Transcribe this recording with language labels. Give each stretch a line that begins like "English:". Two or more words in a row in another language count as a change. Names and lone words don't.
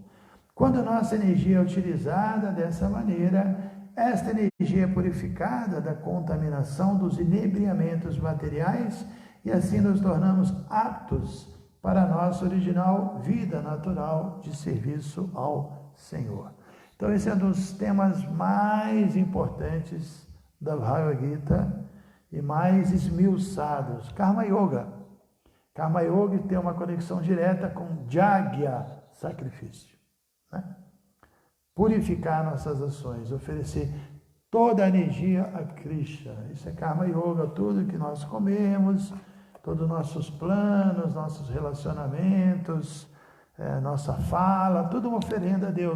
Portuguese: Quando nossa energia é utilizada dessa maneira, esta energia é purificada da contaminação dos inebriamentos materiais e assim nos tornamos aptos para a nossa original vida natural de serviço ao Senhor. Então esse é um dos temas mais importantes da Bhagavad Gita e mais esmiuçados.
Sanskrit: कर्म योग. कर्म योग
Portuguese: tem uma conexão direta com Jagya, sacrifício. Né? Purificar nossas ações, oferecer toda a energia a Krishna. Isso é
Sanskrit: कर्म योग,
Portuguese: tudo que nós comemos, todos os nossos planos, nossos relacionamentos, nossa fala, tudo uma oferenda a Deus.